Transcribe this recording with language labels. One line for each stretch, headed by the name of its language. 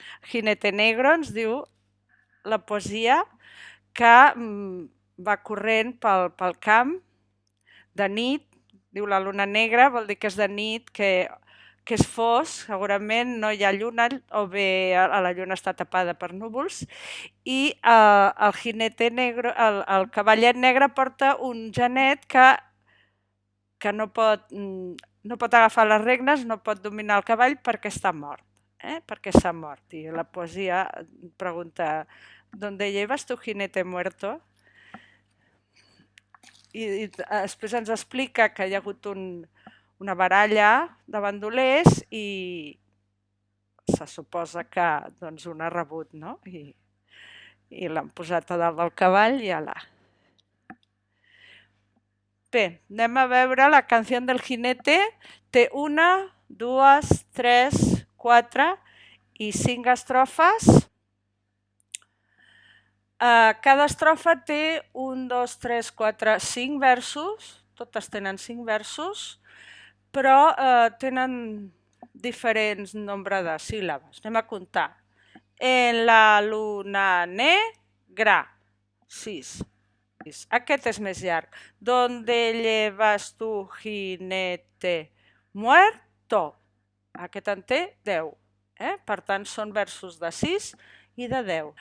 Catalan: Jinete Negro ens diu la poesia que va corrent pel camp de nit, diu
Spanish: la luna negra,
Catalan: vol dir que és de nit, que és fosc, segurament no hi ha lluna o bé la lluna està tapada per núvols, i
Spanish: el jinete negro,
Catalan: el cavallet negre porta un genet que no pot agafar les regnes, no pot dominar el cavall perquè està mort. Perquè s'ha mort. I la poesia pregunta
Spanish: ¿dónde llevas tu jinete muerto?
Catalan: I després ens explica que hi ha hagut una baralla de bandolers i se suposa que doncs, un ha rebut, no? I l'han posat a dalt del cavall i ala. Bé, anem a veure la canció del jinete. Té 1, 2, 3, 4 i 5 estrofes. Cada estrofa té 1, 2, 3, 4, 5 versos, totes tenen 5 versos, però tenen diferents nombre de síl·labes. Anem a comptar.
Spanish: En la luna negra,
Catalan: 6. Aquest és més llarg.
Spanish: ¿Dónde llevas tu jinete muerto?
Catalan: Aquest en té 10. Per tant, són versos de 6 i de 10.